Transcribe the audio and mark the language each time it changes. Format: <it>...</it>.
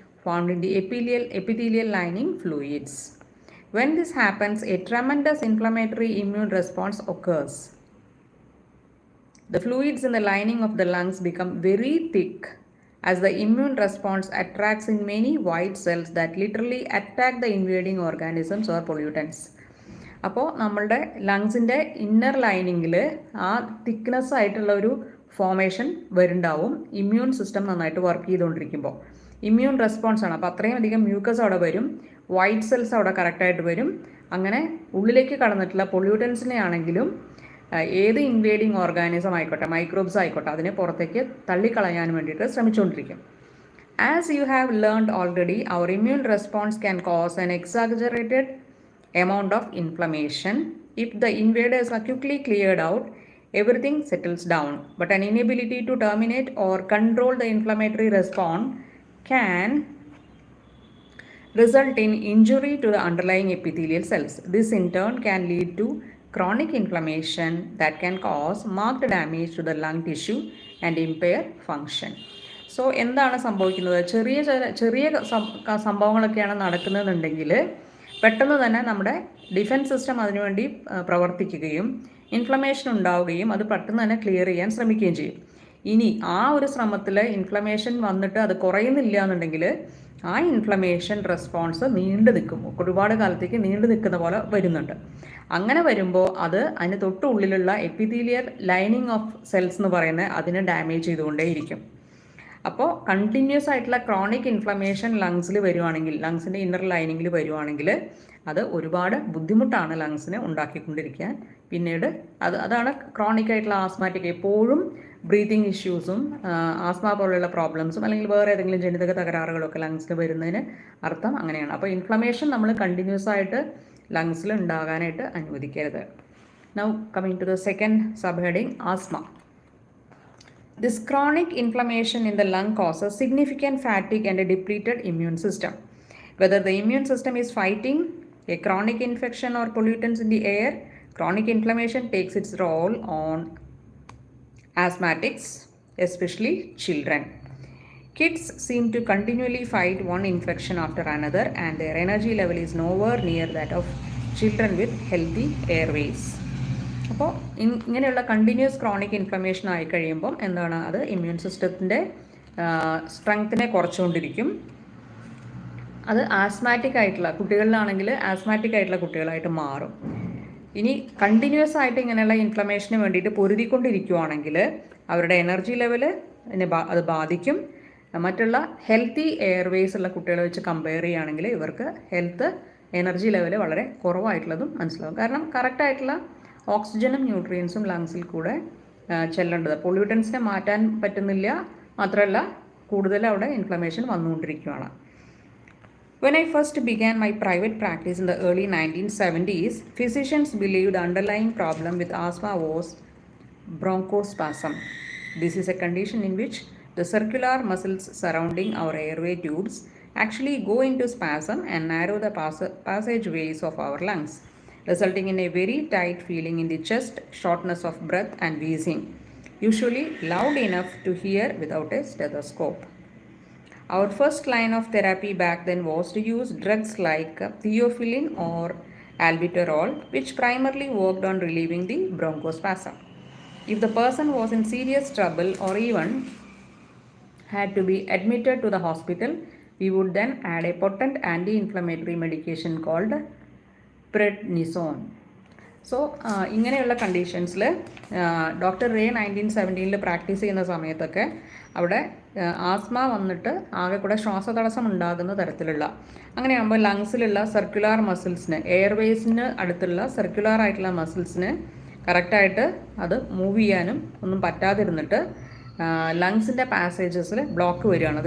<en>formed in the epithelial lining fluids. When this happens, a tremendous inflammatory immune response occurs. The fluids in the lining of the lungs become very thick as the immune response attracts in many white cells that literally attack the invading organisms or pollutants.</en> <ml>അപ്പോൾ നമ്മളുടെ ലങ്സിൻ്റെ inner ലൈനിങ്ങിൽ ആ thickness ആയിട്ടുള്ള ഒരു formation വരുന്നുണ്ടാവും immune system നന്നായിട്ട് work ചെയ്തുകൊണ്ടിരിക്കുമ്പോൾ. Immune response ആണ്. അപ്പോൾ അത്രയും അധികം മ്യൂക്കസ് അവിടെ വരും, വൈറ്റ് സെൽസ് അവിടെ കറക്റ്റായിട്ട് വരും. അങ്ങനെ ഉള്ളിലേക്ക് കടന്നിട്ടുള്ള പൊല്യൂട്ടൻസിനെ ആണെങ്കിലും ഏത് ഇൻവേഡിങ് ഓർഗാനിസം ആയിക്കോട്ടെ, മൈക്രോബ്സ് ആയിക്കോട്ടെ, അതിനെ പുറത്തേക്ക് തള്ളിക്കളയാൻ വേണ്ടിയിട്ട് ശ്രമിച്ചുകൊണ്ടിരിക്കും.</ml> <en>As you have learned already, our immune response can cause an exaggerated amount of inflammation. If the invaders are quickly cleared out, everything settles down. But an inability to terminate or control the inflammatory response can result in injury to the underlying epithelial cells. This in turn can lead to chronic inflammation that can cause marked damage to the lung tissue and impair function.</en> <ml>So എന്താണ് സംഭവിക്കുന്നത്? ചെറിയ സംഭവങ്ങളൊക്കെയാണ് നടക്കുന്നതെന്നുണ്ടെങ്കിൽ പെട്ടെന്ന് തന്നെ നമ്മുടെ defence system അതിനുവേണ്ടി പ്രവർത്തിക്കുകയും inflammation ഉണ്ടാവുകയും അത് പെട്ടെന്ന് തന്നെ ക്ലിയർ ചെയ്യാൻ ശ്രമിക്കുകയും ചെയ്യും. ഇനി ആ ഒരു ശ്രമത്തിൽ ഇൻഫ്ലമേഷൻ വന്നിട്ട് അത് കുറയുന്നില്ല എന്നുണ്ടെങ്കിൽ ആ ഇൻഫ്ലമേഷൻ റെസ്പോൺസ് നീണ്ടു നിൽക്കും, ഒരുപാട് കാലത്തേക്ക് നീണ്ടു നിൽക്കുന്ന പോലെ വരുന്നുണ്ട്. അങ്ങനെ വരുമ്പോൾ അത് അതിന് തൊട്ട് ഉള്ളിലുള്ള എപ്പിത്തീലിയൽ ലൈനിങ് ഓഫ് സെൽസ് എന്ന് പറയുന്നത് അതിനെ ഡാമേജ് ചെയ്തുകൊണ്ടേയിരിക്കും. അപ്പോൾ കണ്ടിന്യൂസ് ആയിട്ടുള്ള ക്രോണിക് ഇൻഫ്ലമേഷൻ ലങ്സിൽ വരുവാണെങ്കിൽ, ലങ്സിൻ്റെ ഇന്നർ ലൈനിങ്ങിൽ വരുവാണെങ്കിൽ അത് ഒരുപാട് ബുദ്ധിമുട്ടാണ് ലങ്സിനെ ഉണ്ടാക്കിക്കൊണ്ടിരിക്കാൻ. പിന്നീട് അതാണ് ക്രോണിക് ആയിട്ടുള്ള ആസ്മാറ്റിക്, എപ്പോഴും ബ്രീതിങ് ഇഷ്യൂസും ആസ്മ പോലെയുള്ള പ്രോബ്ലംസും അല്ലെങ്കിൽ വേറെ ഏതെങ്കിലും ജനിതക തകരാറുകളൊക്കെ ലങ്സിൽ വരുന്നതിന് അർത്ഥം അങ്ങനെയാണ്. അപ്പോൾ ഇൻഫ്ലമേഷൻ നമ്മൾ കണ്ടിന്യൂസ് ആയിട്ട് ലങ്സിൽ ഉണ്ടാകാനായിട്ട് അനുവദിക്കരുത്.</ml> <en>Now coming to the second sub heading, asthma. This chronic inflammation in the lung causes significant fatigue and a depleted immune system. Whether the immune system is fighting a chronic infection or pollutants in the air, chronic inflammation takes its role on asthmatics, especially children. Kids seem to continually fight one infection after another, and their energy level is nowhere near that of children with healthy airways.</en> <ml>അപ്പോൾ ഇങ്ങനെയുള്ള continuous chronic inflammation ആയി കഴിയുമ്പം എന്താണ്, അത് immune സിസ്റ്റത്തിൻ്റെ സ്ട്രെങ്ത്തിനെ കുറച്ചുകൊണ്ടിരിക്കും. അത് asthmatic ആയിട്ടുള്ള കുട്ടികളിലാണെങ്കിൽ asthmatic ആയിട്ടുള്ള കുട്ടികളായിട്ട് മാറും. ഇനി കണ്ടിന്യൂസ് ആയിട്ട് ഇങ്ങനെയുള്ള ഇൻഫ്ലമേഷന് വേണ്ടിയിട്ട് പൊരുതിക്കൊണ്ടിരിക്കുകയാണെങ്കിൽ അവരുടെ എനർജി ലെവൽ അത് ബാധിക്കും. മറ്റുള്ള ഹെൽത്തി എയർവേസ് ഉള്ള കുട്ടികളെ വെച്ച് കമ്പയർ ചെയ്യുകയാണെങ്കിൽ ഇവർക്ക് ഹെൽത്ത് എനർജി ലെവൽ വളരെ കുറവായിട്ടുള്ളതും മനസ്സിലാവും. കാരണം കറക്റ്റായിട്ടുള്ള ഓക്സിജനും ന്യൂട്രിയൻസും ലങ്സിൽ കൂടെ ചെല്ലേണ്ടത്. പൊല്യൂട്ടൻസിനെ മാറ്റാൻ പറ്റുന്നില്ല, മാത്രമല്ല കൂടുതൽ അവിടെ ഇൻഫ്ലമേഷൻ വന്നുകൊണ്ടിരിക്കുകയാണ്.</ml> <en>When I first began my private practice in the early 1970s, physicians believed the underlying problem with asthma was bronchospasm. This is a condition in which the circular muscles surrounding our airway tubes actually go into spasm and narrow the passageways of our lungs, resulting in a very tight feeling in the chest, shortness of breath and wheezing, usually loud enough to hear without a stethoscope. Our first line of therapy back then was to use drugs like theophylline or albuterol, which primarily worked on relieving the bronchospasm. If the person was in serious trouble or even had to be admitted to the hospital, we would then add a potent anti-inflammatory medication called prednisone.</en> <ml>So ഇങ്ങനെയുള്ള കണ്ടീഷൻസിൽ doctor ray 1917 practice ചെയ്യുന്ന സമയത്തൊക്കെ അവിടെ asthma വന്നിട്ട് ആകെ കൂടെ ശ്വാസതടസ്സം ഉണ്ടാകുന്ന തരത്തിലുള്ള, അങ്ങനെയാകുമ്പോൾ ലങ്സിലുള്ള സർക്കുലാർ മസിൽസിന്, എയർവേസിന് അടുത്തുള്ള സർക്കുലാർ ആയിട്ടുള്ള മസിൽസിന് കറക്റ്റായിട്ട് അത് മൂവ് ചെയ്യാനും ഒന്നും പറ്റാതിരുന്നിട്ട് ലങ്സിൻ്റെ പാസേജസിൽ ബ്ലോക്ക് വരികയാണ്.</ml>